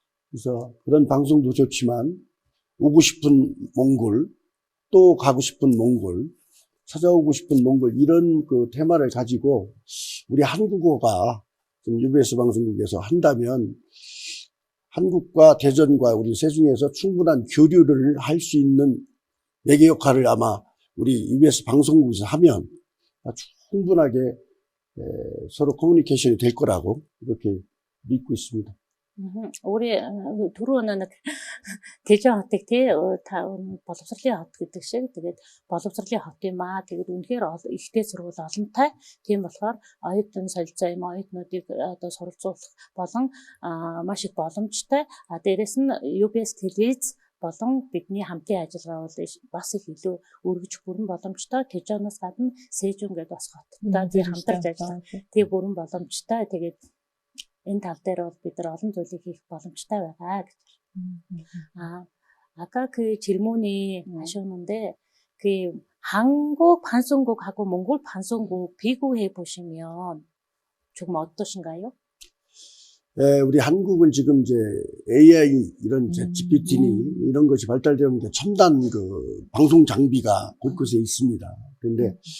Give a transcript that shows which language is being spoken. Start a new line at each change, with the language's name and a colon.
Korean: 그래서 그런 방송도 좋지만 오고 싶은 몽골 또 가고 싶은 몽골 찾아오고 싶은 몽골 이런 그 테마를 가지고 우리 한국어가 좀 UBS 방송국에서 한다면 한국과 대전과 우리 세종에서 충분한 교류를 할 수 있는 매개 역할을 아마 우리 UBS 방송국에서 하면 충분하게 서로 커뮤니케이션이 될 거라고 이렇게 믿고 있습니다. 우리
Mongolian: түрүүн нэг Тэжон хотыг тий боловсролын хот гэдэг шиг тэгээд боловсролын хот юм аа тэгээд үнэхээр ихтэй сургууль олонтой тийм болохоор оюутан солилцоо юм оюутнуудыг одоо суралцуулах болон маш их боломжтой дээрэс нь UBS телевиз болон бидний хамтын ажиллагаа бол бас их илүү өргөж бүрэн боломжтой Тэжоноос гадна Сэжүн гэдэг бас хоттой тий хамтарч ажиллах тий бүрэн боломжтой тэгээд энэ тал дээр бол бид нар олон зүйлийг хийх боломжтой байгаа гэж.
Korean: 아까 그 질문이 하셨는데 그 한국 방송국하고 몽골 방송국 비교해 보시면 조금 어떠신가요? 네, 우리 한국은 지금 이제 AI 이런 GPT 이런 것이 발달되는 게 첨단 그 방송 장비가 곳곳에 있습니다. 그런데